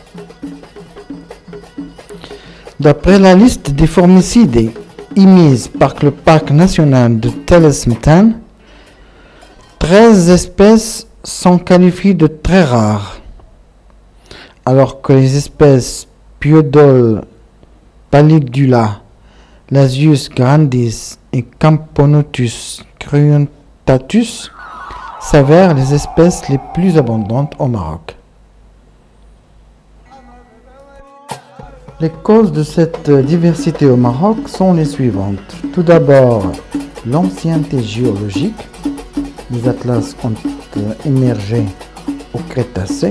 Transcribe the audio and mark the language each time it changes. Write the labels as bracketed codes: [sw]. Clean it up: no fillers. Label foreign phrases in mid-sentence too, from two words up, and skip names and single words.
[fr] D'après la liste des fourmicidés émise par le parc national de Tell 13 espèces sont qualifiées de très rares, alors que les espèces Piodol pallidula, Lasius grandis et Camponotus cruentatus s'avèrent les espèces les plus abondantes au Maroc. Les causes de cette diversité au Maroc sont les suivantes. Tout d'abord, l'ancienneté géologique. Les atlas ont émergé au Crétacé.